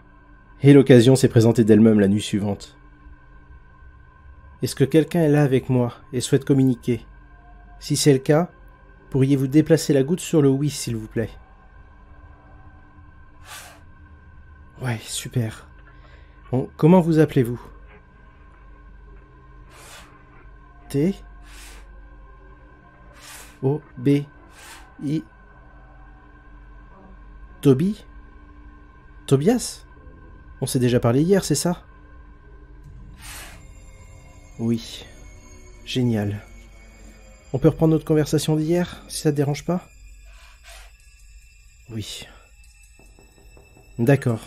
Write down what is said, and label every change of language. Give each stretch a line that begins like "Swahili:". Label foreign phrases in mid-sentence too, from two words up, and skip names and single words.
French: Et l'occasion s'est présentée d'elle-même la nuit suivante. Est-ce que quelqu'un est là avec moi et souhaite communiquer? Si c'est le cas, pourriez-vous déplacer la goutte sur le oui, s'il vous plaît? Ouais, super. Bon, comment vous appelez-vous? T. O. B. I. Toby? Tobias? On s'est déjà parlé hier, c'est ça? Oui. Génial. On peut reprendre notre conversation d'hier, si ça te dérange pas? Oui. D'accord.